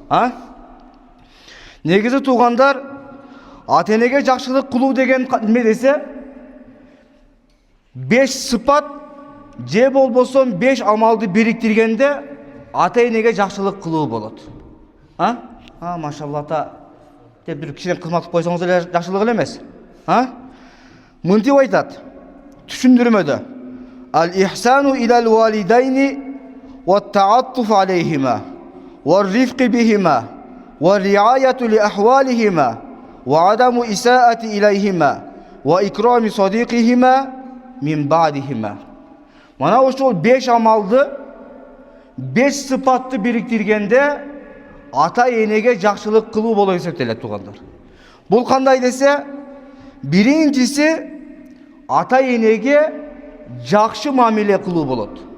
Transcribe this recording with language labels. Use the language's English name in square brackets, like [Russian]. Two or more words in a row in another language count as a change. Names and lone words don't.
[Kyrgyz] Негизи туугандар, ата энеге жакшылык кылуу деген неме десе, 5 сыпат же болбосо 5 амалды бириктиргенде ата энеге жакшылык кылуу болот. Машалла ата деп бир кишине кызмат кылып койсоңуз эле жакшылык эле эмес. Мынтип айтат түшүндүрмөдө. [Arabic] الإحسان إلى الوالدين والتعطف عليهما والرفق بهما ورعاية لأحوالهما وعدم الإساءة إليهما وإكرام صديقهما من بعدهما. [Kyrgyz] Мана ошол 5 амалды, 5 сыпатты бириктиргенде ата энеге жакшылык кылуу болуп эсептелет туугандар. Бул кандай десе, биринчиси ата энеге жакшы мамиле кылуу болот.